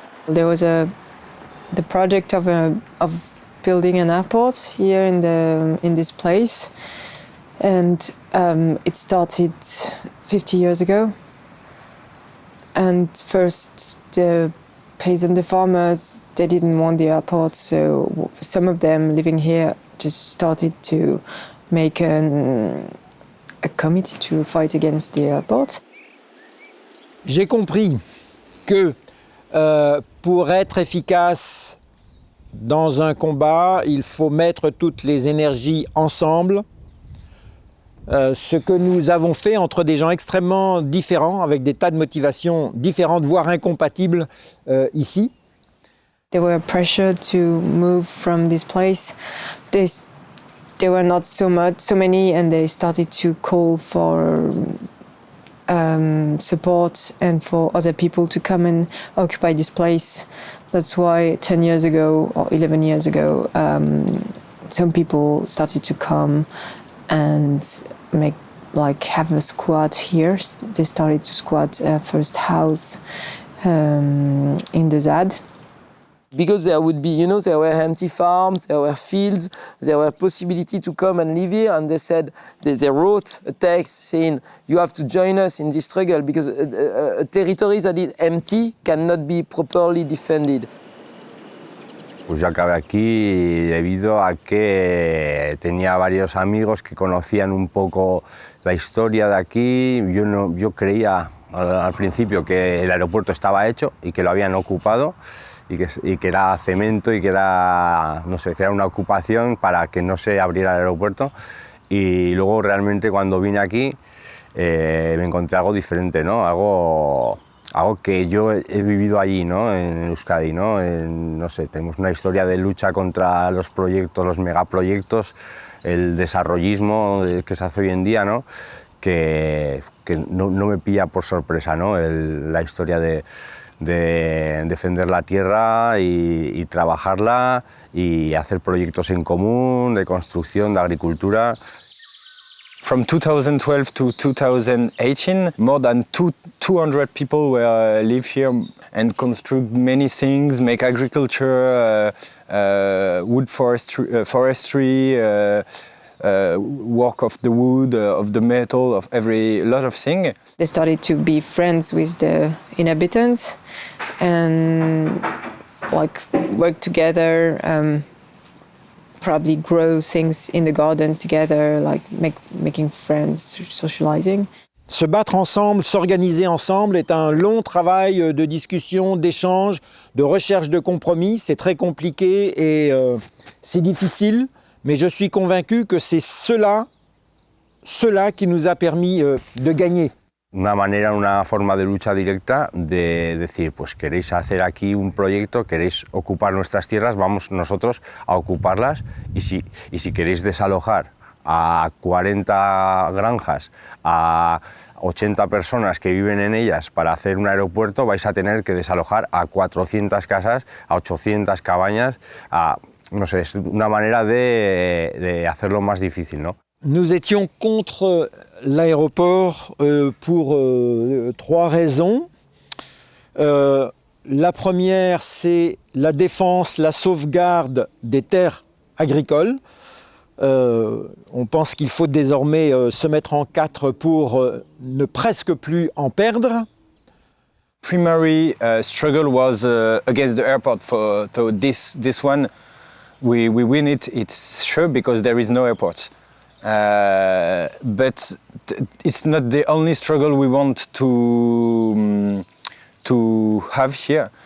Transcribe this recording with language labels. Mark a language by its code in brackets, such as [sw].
[en] There was the project of building an airport here in this place, and it started 50 years ago. And first the peasant, the farmers, they didn't want the airport, so some of them living here just started to make a committee to fight against the airport. [fr] J'ai compris que pour être efficace dans un combat, il faut mettre toutes les énergies ensemble. Ce que nous avons fait entre des gens extrêmement différents, avec des tas de motivations différentes, voire incompatibles ici. [en] They were pressured to move from this place. There were not so many, and they started to call for support and for other people to come and occupy this place. That's why 10 years ago or 11 years ago, some people started to come and have a squat here. They started to squat first house in the ZAD. Because there would be, there were empty farms, there were fields, there were possibility to come and live here, and they said, they wrote a text saying, you have to join us in this struggle because a territory that is empty cannot be properly defended. [es] Pues yo acabé aquí debido a que tenía varios amigos que conocían un poco la historia de aquí. Yo creía al principio que el aeropuerto estaba hecho y que lo habían ocupado y que era cemento y que era, que era una ocupación para que no se abriera el aeropuerto. Y luego realmente cuando vine aquí me encontré algo diferente, ¿no? Algo que yo he vivido allí, ¿no? En Euskadi, ¿no? Tenemos una historia de lucha contra los proyectos, los megaproyectos, el desarrollismo que se hace hoy en día, ¿no? Que no me pilla por sorpresa, ¿no? La historia de defender la tierra y trabajarla y hacer proyectos en común, de construcción, de agricultura. [en] From 2012 to 2018, more than 200 people live here and construct many things, make agriculture, wood forestry, work of the wood, of the metal, of lot of things. They started to be friends with the inhabitants and work together. Probably grow things in the gardens together, making friends, socializing. [fr] Se battre ensemble, s'organiser ensemble est un long travail de discussion, d'échange, de recherche de compromis. C'est très compliqué et c'est difficile, mais je suis convaincu que c'est cela qui nous a permis de gagner. [es] Una forma de lucha directa de decir, pues queréis hacer aquí un proyecto, queréis ocupar nuestras tierras, vamos nosotros a ocuparlas y si queréis desalojar a 40 granjas, a 80 personas que viven en ellas para hacer un aeropuerto, vais a tener que desalojar a 400 casas, a 800 cabañas, es una manera de hacerlo más difícil, ¿no? [fr] Nous étions contre l'aéroport pour 3 raisons. La première, c'est la défense, la sauvegarde des terres agricoles. On pense qu'il faut désormais se mettre en 4 pour ne presque plus en perdre. [en] Primary struggle was against the airport. For this one, we win it. It's sure because there is no airport. But it's not the only struggle we want to have here.